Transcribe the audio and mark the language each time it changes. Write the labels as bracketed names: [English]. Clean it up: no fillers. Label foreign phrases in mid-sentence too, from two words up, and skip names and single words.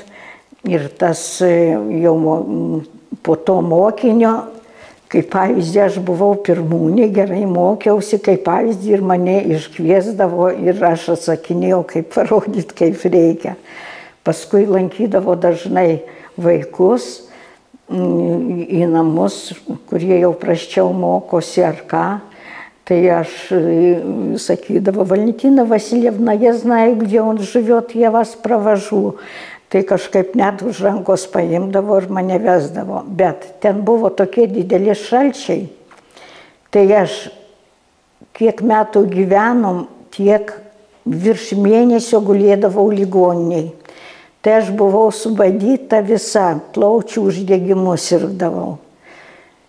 [Lithuanian] Ir tas jau po to mokinio, kaip pavyzdį, aš buvau pirmūnė, gerai mokiausi, kaip pavyzdį ir mane iškviesdavo ir aš atsakinėjau, kaip parodyti, kaip reikia. Paskui lankydavo dažnai vaikus į namus, kurie jau prasčiau mokosi ar ką. Tai aš sakydavo, Valentina Vasiljevna, [Russian] я знаю, где он живет, я вас провожу. [Lithuanian] Tai kažkaip net už rankos paimdavo ir mane vesdavo. Bet ten buvo tokie dideli šalčiai. Tai aš kiek metų gyvenom, tiek virš mėnesio gulėdavau ligoniniai. Tai aš buvau subadyta visa, plaučių uždegimu sirgdavau.